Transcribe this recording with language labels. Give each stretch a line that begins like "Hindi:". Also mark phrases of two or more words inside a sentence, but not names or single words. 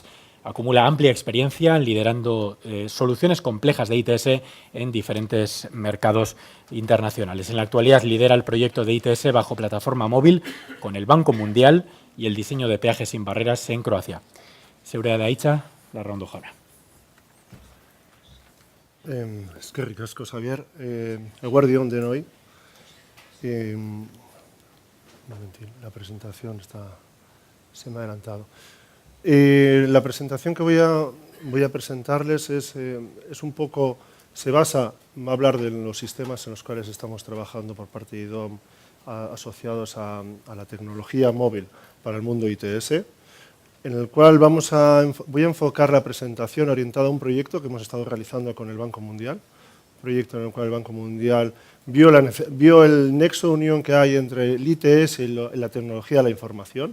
Spanish: Acumula amplia experiencia liderando soluciones complejas de ITS en diferentes mercados internacionales. En la actualidad lidera el proyecto de ITS bajo plataforma móvil con el Banco Mundial y el diseño de peajes sin barreras en Croacia. Seguridad de Aicha, Larraondo Jauna.
Basque: Eskerrik asko, Xavier. Eguerdi on denoi.
Spanish: La presentación se me ha adelantado. La presentación que voy a presentarles es un poco, va a hablar de los sistemas en los cuales estamos trabajando por parte de IDOM asociados a la tecnología móvil para el mundo ITS, en el cual voy a enfocar la presentación orientada a un proyecto que hemos estado realizando con el Banco Mundial, proyecto en el cual el Banco Mundial vio el nexo de unión que hay entre el ITS y la tecnología de la información.